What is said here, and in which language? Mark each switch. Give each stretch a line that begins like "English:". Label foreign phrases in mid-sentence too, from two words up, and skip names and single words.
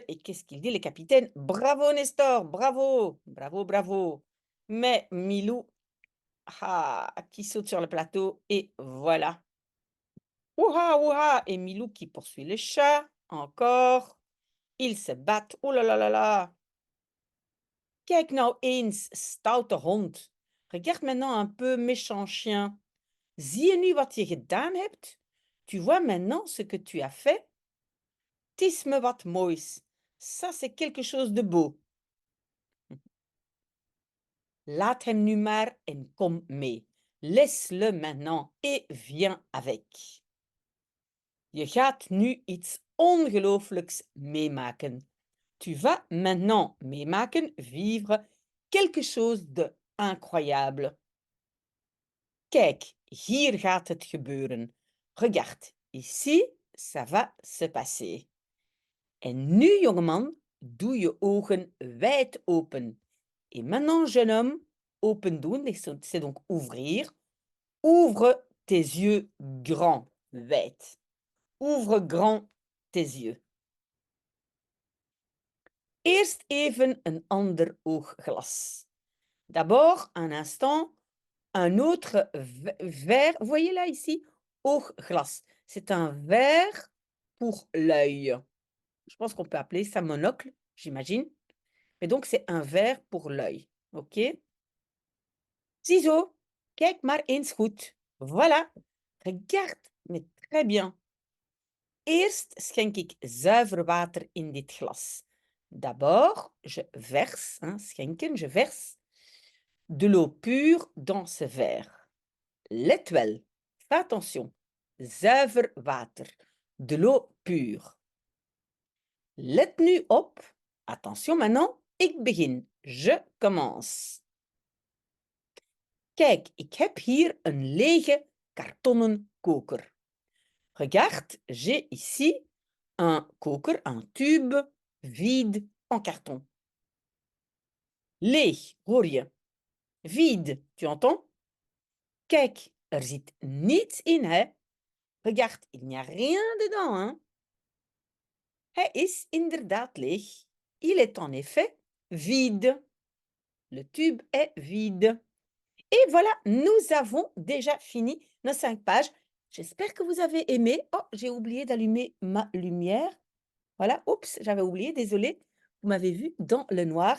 French: Et qu'est-ce qu'il dit, le capitaine? Bravo Nestor, bravo, bravo, bravo. Mais Milou, qui saute sur le plateau et voilà. Ouha, ouha! Et Milou qui poursuit le chat. Encore. Ils se battent. Oh là là là là.
Dutch: Kijk nou eens, stoute hond.
French: Regarde maintenant un peu, méchant chien.
Dutch: Zie je nu wat je gedaan hebt?
French: Tu vois maintenant ce que tu as fait?
Dutch: Het is me wat moois.
French: Ça, c'est quelque chose de beau.
Dutch: Laat hem nu maar en kom mee.
French: Laisse-le maintenant et viens avec.
Dutch: Je gaat nu iets ongelooflijks meemaken.
French: Tu vas maintenant meemaken, vivre quelque chose de incroyable.
Dutch: Kijk, hier gaat het gebeuren.
French: Regarde, ici, ça va se passer.
Dutch: En nu, jongeman, doe je ogen wijd open.
French: Et maintenant, jeune homme,
Dutch: open doen,
French: c'est donc ouvrir. Ouvre tes yeux grands, wijd. Ouvre grand tes yeux.
Dutch: Eerst even een ander oogglas.
French: D'abord, un instant, un autre verre. Vous voyez là, ici, oogglas. C'est un verre pour l'œil. Je pense qu'on peut appeler ça monocle, j'imagine. Mais donc, c'est un verre pour l'œil. OK?
Dutch: Ziezo, kijk maar eens goed.
French: Voilà. Regarde, mais très bien.
Dutch: Eerst schenk ik zuiver water in dit glas.
French: D'abord, je verse, schenken, je verse de l'eau pure dans ce verre.
Dutch: Let wel,
French: fais attention,
Dutch: zuiver water,
French: de l'eau pure.
Dutch: Let nu op,
French: attention maintenant,
Dutch: ik begin,
French: je commence.
Dutch: Kijk, ik heb hier een lege kartonnen koker.
French: Regarde, j'ai ici un koker, un tube vide en carton.
Dutch: Leeg, hoor je?
French: Vide, tu entends?
Dutch: Kijk, er zit niets in, hè?
French: Regarde, il n'y a rien dedans, hein?
Dutch: Hij is inderdaad leeg.
French: Il est en effet vide. Le tube est vide. Et voilà, nous avons déjà fini nos 5 pages. J'espère que vous avez aimé. Oh, j'ai oublié d'allumer ma lumière. Voilà, oups, j'avais oublié, désolée. Vous m'avez vu dans le noir.